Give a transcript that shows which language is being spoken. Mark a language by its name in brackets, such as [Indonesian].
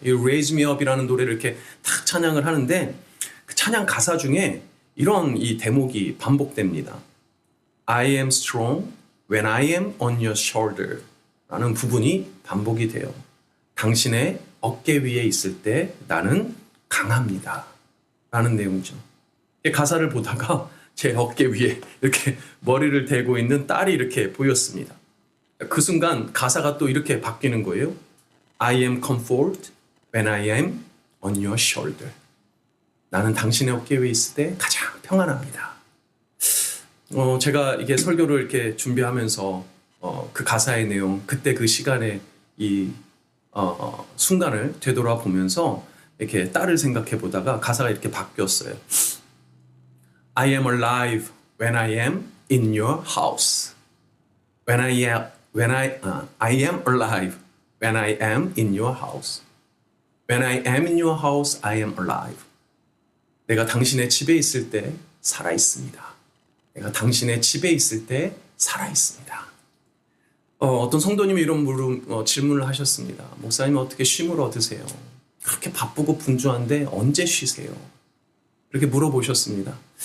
[Korean] You Raise Me Up이라는 노래를 이렇게 탁 찬양을 하는데, 그 찬양 가사 중에 이런 이 대목이 반복됩니다. [English] I am strong when I am on your shoulder [Korean] 라는 부분이 반복이 돼요. 당신의 어깨 위에 있을 때 나는 강합니다 라는 내용이죠. 가사를 보다가 제 어깨 위에 이렇게 머리를 대고 있는 딸이 이렇게 보였습니다. 그 순간 가사가 또 이렇게 바뀌는 거예요. [English] I am comfort when I am on your shoulder. [Korean] 나는 당신의 어깨 위에 있을 때 가장 평안합니다. 제가 이게 설교를 이렇게 준비하면서 그 가사의 내용, 그때 그 시간에 이 순간을 되돌아보면서 이렇게 딸을 생각해 보다가 가사가 이렇게 바뀌었어요. [English] I am alive when I am in your house. I am alive when I am in your house. When I am in your house, I am alive. [Korean] 내가 당신의 집에 있을 때 살아 있습니다. 내가 당신의 집에 있을 때 살아 있습니다. 어떤 성도님이 이런 질문을 하셨습니다. 목사님 어떻게 쉼을 얻으세요? 그렇게 바쁘고 분주한데 언제 쉬세요? 이렇게 물어보셨습니다.